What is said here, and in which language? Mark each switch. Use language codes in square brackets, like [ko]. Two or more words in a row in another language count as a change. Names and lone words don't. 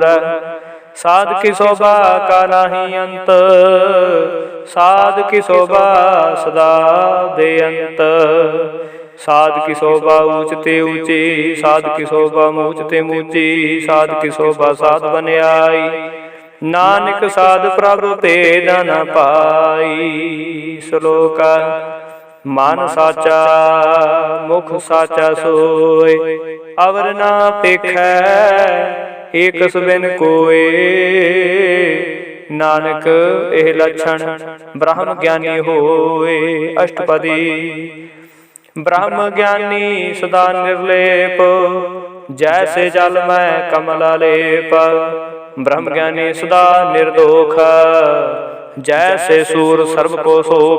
[bra] साध की शोभा का नाही अंत, साध की शोभा सदा बेअंत। साध की शोभा ऊंचते ऊंची, साध की शोभा मूचते मूची। साध की शोभा साध बन आई, नानक साध प्रभ भेद न पाई। श्लोक। मन साचा मुख साचा सोय, अवर ना पेखै एक सुबिन कोय। नानक एह लक्षण ब्रह्म ज्ञानी होय। अष्टपदी। ब्रह्म ज्ञानी सदा निर्लेप, जैसे जल में कमला लेप। ब्रह्म ज्ञानी सदा निर्दोख, जैसे सूर सर्व को सोख।